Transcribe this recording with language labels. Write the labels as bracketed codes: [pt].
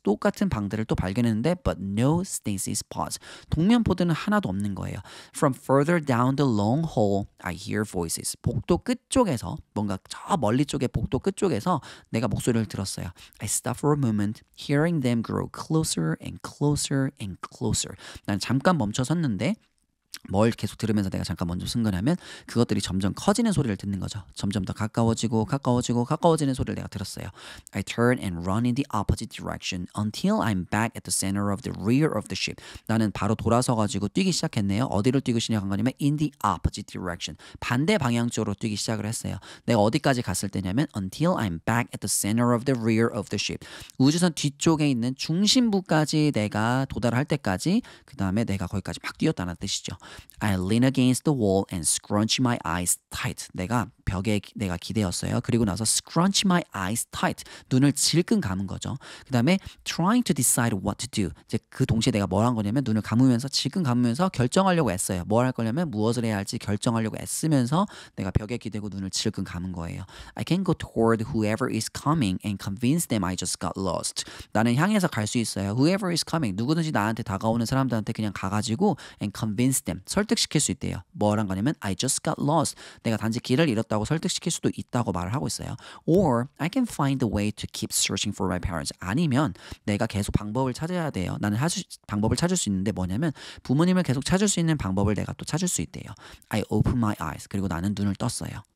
[ko] 똑같은 방들을 또 발견했는데 [en] But no Stacy's pods. [ko] 동면포드는 하나도 없는 거예요. [en] From further down the long hall, I hear voices. [ko] 복도 끝쪽에서 뭔가 저 멀리 쪽에 복도 끝쪽에서 내가 목소리를 들었어요. [en] I stop for a moment, hearing them grow closer and closer and closer. [ko] 난 잠깐 멈춰 섰는데 뭘 계속 들으면서 내가 잠깐 먼저 쓴 거냐면 그것들이 점점 커지는 소리를 듣는 거죠. 점점 더 가까워지고 가까워지는 소리를 내가 들었어요. [en] I turn and run in the opposite direction until I'm back at the center of the rear of the ship. [ko] 나는 바로 돌아서가지고 뛰기 시작했네요. 어디로 뛰기 시작한 거냐면 [en] in the opposite direction. [ko] 반대 방향 쪽으로 뛰기 시작을 했어요. 내가 어디까지 갔을 때냐면 [en] until I'm back at the center of the rear of the ship. [ko] 우주선 뒤쪽에 있는 중심부까지 내가 도달할 때까지 그 다음에 내가 거기까지 막 뛰었다는 뜻이죠. [en] I lean against the wall and scrunch my eyes tight. [ko] 내가 벽에 내가 기대었어요. 그리고 나서 [en] scrunch my eyes tight. [ko] 눈을 질끈 감은 거죠. 그 다음에 [en] trying to decide what to do. [ko] 이제 그 동시에 내가 뭘 한 거냐면 눈을 감으면서 질끈 감으면서 결정하려고 애써요. 뭘 할 거냐면 무엇을 해야 할지 결정하려고 애쓰면서 내가 벽에 기대고 눈을 질끈 감은 거예요. [en] I can go toward whoever is coming and convince them I just got lost. [ko] 나는 향해서 갈 수 있어요. [en] Whoever is coming. [ko] 누구든지 나한테 다가오는 사람들한테 그냥 가가지고 [en] and convince them. [ko] 설득시킬 수 있대요. 뭘 한 거냐면 [en] I just got lost. [ko] 내가 단지 길을 잃었다고 설득시킬 수도 있다고 말을 하고 있어요. [en] Or I can find a way to keep searching for my parents. [ko] 아니면 내가 계속 방법을 찾아야 돼요. 나는 방법을 찾을 수 있는데 뭐냐면 부모님을 계속 찾을 수 있는 방법을 내가 또 찾을 수 있대요. [en] I open my eyes. [ko] 그리고 나는 눈을 떴어요.